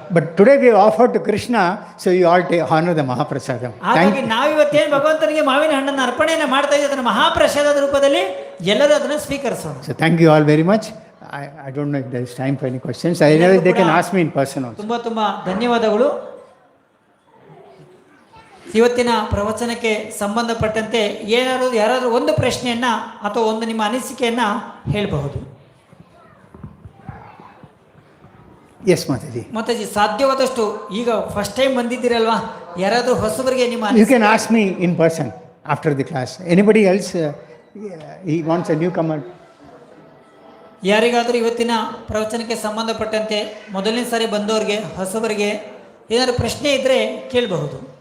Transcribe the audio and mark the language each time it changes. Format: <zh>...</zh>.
<en>But today we offer to Krishna, so you all honor the Mahaprasadam.</en> <kn>ಹಾಗಾಗಿ ನಾವಿವತ್ತೇನು ಭಗವಂತನಿಗೆ ಮಾವಿನ ಹಣ್ಣನ್ನು ಅರ್ಪಣೆಯನ್ನು ಮಾಡ್ತಾ ಇದ್ದೀವಿ, ಅದನ್ನು ಮಹಾಪ್ರಸಾದದ ರೂಪದಲ್ಲಿ ಎಲ್ಲರೂ ಅದನ್ನು ಸ್ವೀಕರಿಸೋಣ.</kn> <en>So thank you all very much. I don't know if there is time for any questions. Otherwise they can ask me in person also.</en> <kn>ತುಂಬ ಧನ್ಯವಾದಗಳು. ಇವತ್ತಿನ ಪ್ರವಚನಕ್ಕೆ ಸಂಬಂಧಪಟ್ಟಂತೆ ಯಾರಾದರೂ ಒಂದು ಪ್ರಶ್ನೆಯನ್ನು ಅಥವಾ ಒಂದು ನಿಮ್ಮ ಅನಿಸಿಕೆಯನ್ನು ಹೇಳಬಹುದು.</kn> <en>Yes, Mataji.</en> <kn>ಮಾತಾಜಿ, ಸಾಧ್ಯವಾದಷ್ಟು ಈಗ</kn> <en>first time</en> <kn>ಬಂದಿದ್ದೀರಲ್ವಾ, ಯಾರಾದರೂ ಹೊಸಬರಿಗೆ ನಿಮ್ಮ</kn> <en>You can ask me in person after the class. Anybody else he wants a newcomer?</en> <kn>ಯಾರಿಗಾದರೂ ಇವತ್ತಿನ ಪ್ರವಚನಕ್ಕೆ ಸಂಬಂಧಪಟ್ಟಂತೆ ಮೊದಲನೇ ಸಾರಿ ಬಂದವರಿಗೆ ಹೊಸಬರಿಗೆ ಏನಾದರೂ ಪ್ರಶ್ನೆ ಇದ್ದರೆ ಕೇಳಬಹುದು.</kn>